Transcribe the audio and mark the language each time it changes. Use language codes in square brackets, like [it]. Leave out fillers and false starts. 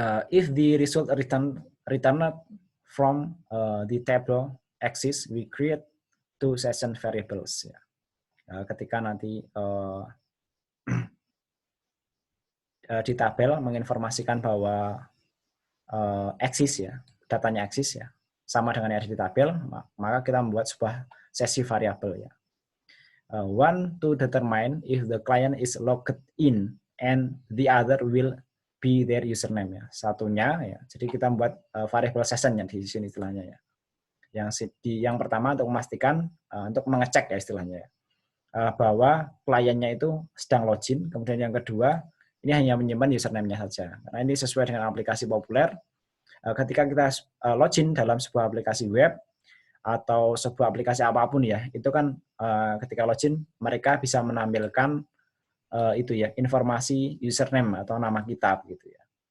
[en] If the result returned from the table exists, we create two session variables. Ya. [id] Ketika nanti di tabel menginformasikan bahwa eksis ya, datanya eksis ya, sama dengan yang ada di tabel, maka kita membuat sebuah sesi variabel ya. [en] One to determine if the client is logged in and the other will be their username ya. [id] Satunya ya. Jadi kita membuat variable session ya di sini istilahnya ya. Yang pertama untuk memastikan untuk mengecek ya istilahnya ya. Bahwa kliennya itu sedang login, kemudian yang kedua ini hanya menyimpan username-nya saja. Karena ini sesuai dengan aplikasi populer. Ketika kita login dalam sebuah aplikasi web atau sebuah aplikasi apapun ya, itu kan ketika login mereka bisa menampilkan itu ya informasi username atau nama kita gitu ya.